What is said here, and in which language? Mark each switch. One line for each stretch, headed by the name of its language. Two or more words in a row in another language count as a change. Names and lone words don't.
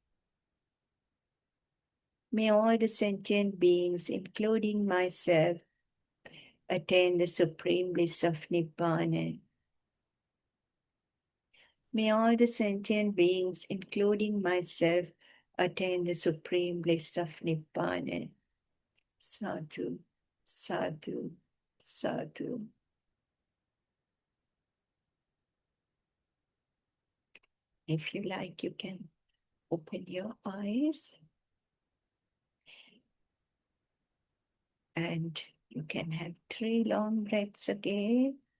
English: May all the sentient beings, including myself, attain the supreme bliss of Nibbana. May all the sentient beings, including myself, attain the supreme bliss of Nibbana.
Pali: Sadhu, sadhu, sadhu.
English: If you like, you can open your eyes and you can have 3 long breaths again.